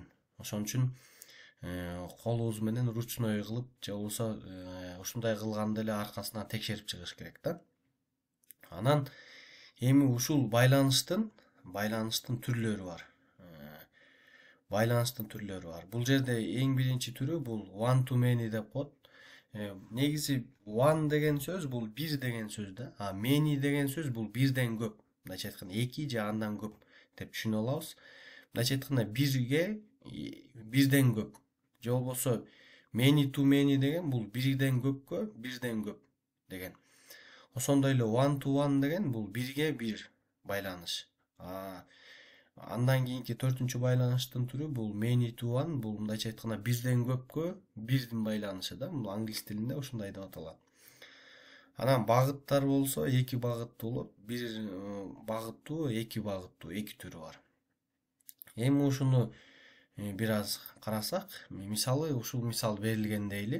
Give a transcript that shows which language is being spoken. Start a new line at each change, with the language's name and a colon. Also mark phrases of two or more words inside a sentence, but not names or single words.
Kyrgyz: Ошон үчүн колубуз менен ручной кылып, же болбосо ушундай кылганда эле аркасынан текшерип чыгыш керек да. Анан эми ушул байланыштын түрлөрү бар. Бул жерде эң биринчи түрү бул
English: one to many
Kyrgyz: деп коет. Негизи one деген сөз бул бир деген сөз да. Many деген сөз бул бирден көп. Мындайча айтканда эки же андан көп деп түшүнө алабыз. Мындайча айтканда бирге бирден көп. Же болбосо
English: many to many
Kyrgyz: деген бул бирден көпкө бирден көп деген. Ошондой эле
English: one to one
Kyrgyz: деген бул бирге бир байланыш. Андан кийинки төртүнчү байланыштын түрү бул
English: many to one,
Kyrgyz: бул мындайча айтканда бирден көпкө бирдин байланышы да. Бул англис тилинде ушундай деп аталат. Анан багыттар болсо эки багыттуу болот. Бир багыттуу, эки багыттуу, эки түрү бар. Эми ушуну бир аз карасак, мисалы ушул мисал берилген дейли.